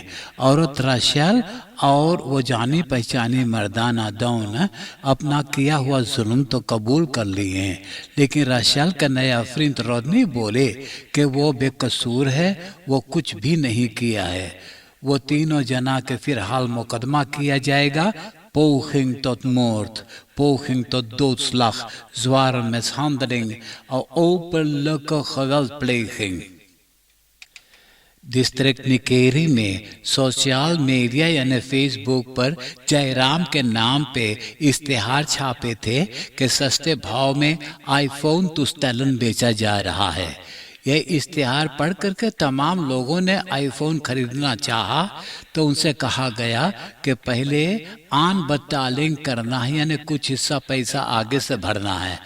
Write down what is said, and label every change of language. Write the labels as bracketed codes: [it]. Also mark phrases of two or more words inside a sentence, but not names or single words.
[hns] औरत राशेल और वो जानी पहचानी मर्दाना दौन अपना किया हुआ जुल्म तो कबूल कर लिए हैं, लेकिन राशेल का नया फ्रेंड रॉडनी बोले कि वो बेकसूर है, वो कुछ भी नहीं किया है। वो तीनों जना के फिलहाल मुकदमा किया जाएगा। [nl] Poging tot moord, poging tot doodslag, zware mishandeling en openlijke geweldpleging। [hns] डिस्ट्रिक्ट निकेरी में सोशल मीडिया यानी फेसबुक पर जयराम के नाम पे इश्तेहार छापे थे कि सस्ते भाव में आईफोन तुस्तलन बेचा जा रहा है। यह इश्तेहार पढ़ करके तमाम लोगों ने आईफोन खरीदना चाहा तो उनसे कहा गया कि पहले आन बटालिंग करना है, यानी कुछ हिस्सा पैसा आगे से भरना है।